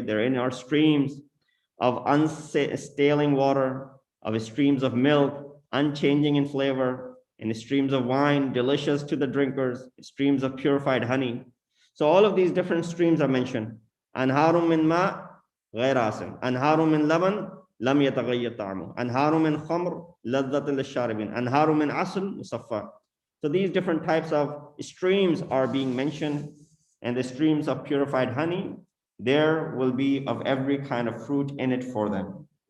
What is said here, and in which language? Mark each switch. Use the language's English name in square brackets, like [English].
[English] Therein are streams of unstaling water, of streams of milk, unchanging in flavor, and streams of wine, delicious to the drinkers, streams of purified honey. So all of these different streams are mentioned. Anharum min ma [Arabic] غير آسن. أنهار من لبن لم يتغير طعمه. أنهار من خمر لذة للشاربين. أنهار من عسل مصفى. [English] So these different types of streams are being mentioned, and the streams of purified honey, there will be of every kind of fruit in it for them.